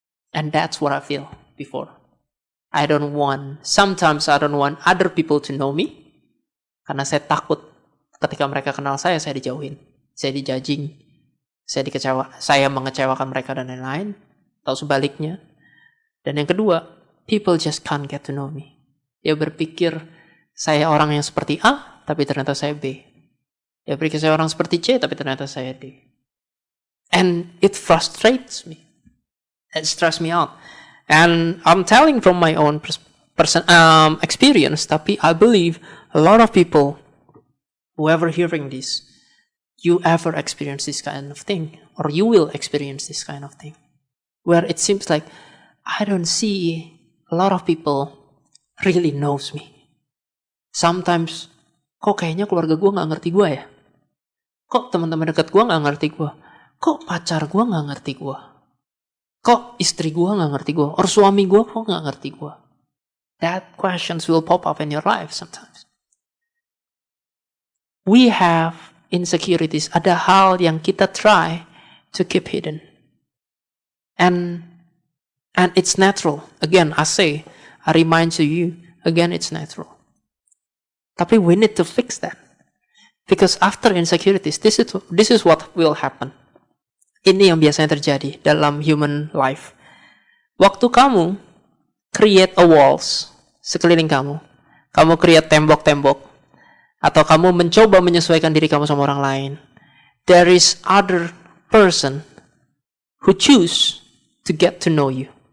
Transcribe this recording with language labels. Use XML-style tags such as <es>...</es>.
<en>And that's what I feel before. Sometimes I don't want other people to know me.</en> <id>Karena saya takut ketika mereka kenal saya dijauhin. Saya dijudging. Saya mengecewakan mereka dan lain-lain. Atau sebaliknya. Dan yang kedua,</id> <en>people just can't get to know me.</en> <id>Dia berpikir saya orang yang seperti A, tapi ternyata saya B. Dia berpikir saya orang seperti C, tapi ternyata saya D.</id> <en>And it frustrates me. It stresses me out. And I'm telling from my own experience, tapi I believe a lot of people, whoever hearing this, you ever experience this kind of thing, or you will experience this kind of thing, where it seems like I don't see a lot of people really knows me.</en> <id>Sometimes, kok kayaknya keluarga gue gak ngerti gue ya? Kok teman-teman dekat gue gak ngerti gue? Kok pacar gue gak ngerti gue? Kok istri gue gak ngerti gue? Or suami gue kok gak ngerti gue?</id> <en>That questions will pop up in your life sometimes. We have insecurities.</en> <id>Ada hal yang kita</id> <en>try to keep hidden. And it's natural. Again, I remind you, again, it's natural.</en> <id>Tapi</id> <en>we need to fix that. Because after insecurities, this is what will happen.</en> <id>Ini yang biasanya terjadi dalam human life. Waktu kamu create a walls sekeliling kamu create tembok-tembok, atau kamu mencoba menyesuaikan diri kamu sama orang lain,</id> <en>there is other person who choose to get to know you.</en>